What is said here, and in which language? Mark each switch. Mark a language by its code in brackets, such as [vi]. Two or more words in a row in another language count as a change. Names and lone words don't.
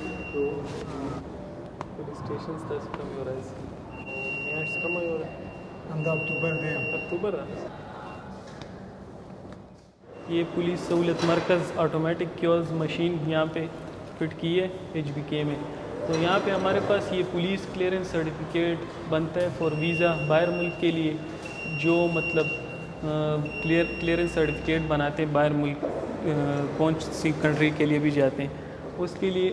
[ps] تو پولیس اسٹیشن تاسو کوم یو راځي میاشت کومه یو همدا اکتوبر دی. [ur] اکتوبر یہ پولیس سہولت مرکز [en] automatic queues machine [ur] یہاں پہ فٹ کی ہے HBK میں. تو یہاں پہ ہمارے پاس یہ [en] police clearance certificate [ur] بنتا ہے [en] for visa [ur] باہر ملک کے لیے. جو مطلب [en] clearance certificate [ur] بناتے ہیں باہر ملک کون سی کنٹری کے لیے بھی جاتے ہیں اس کے لیے.